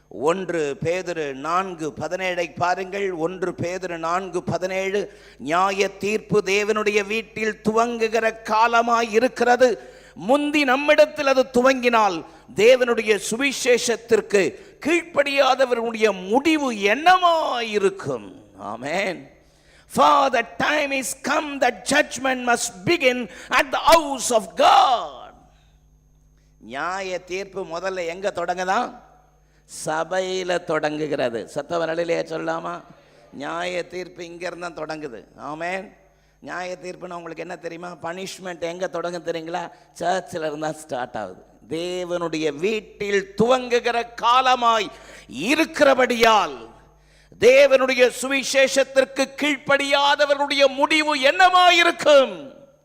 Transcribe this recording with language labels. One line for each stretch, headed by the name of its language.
Tamil: 1 பேதுரு 4:17 பாருங்கள். 1 பேதுரு 4:17 நியாய தீர்ப்பு தேவனுடைய வீட்டில் துவங்குகிற காலமாய் இருக்கிறது. முந்தி நம்மிடத்தில் அது துவங்கினால் தேவனுடைய சுவிசேஷத்திற்கு கீழ்ப்படியாதவர்களுடைய முடிவு என்னமாயிருக்கும்? ஆமென்.
English: For the time is come that judgment must begin at the house of God.
Tamil: நியாய தீர்ப்பு முதல்ல எங்க தொடங்குதான்? சபையில தொடங்குகிறது. சத்தவரலிலே சொல்லாமா? நியாய தீர்ப்பு இங்க இருந்தா தொடங்குது. ஆமென். நியாய தீர்ப்புன்னு உங்களுக்கு என்ன தெரியுமா? பனிஷ்மெண்ட் எங்க தொடங்க தெரியுங்களா? சர்ச்சில் இருந்தா ஸ்டார்ட் ஆகுது. தேவனுடைய வீட்டில் துவங்குகிற காலமாய் இருக்கிறபடியால் தேவனுடைய சுவிசேஷத்திற்கு கீழ்ப்படியாதவர்களுடைய முடிவு என்னமாயிருக்கும்?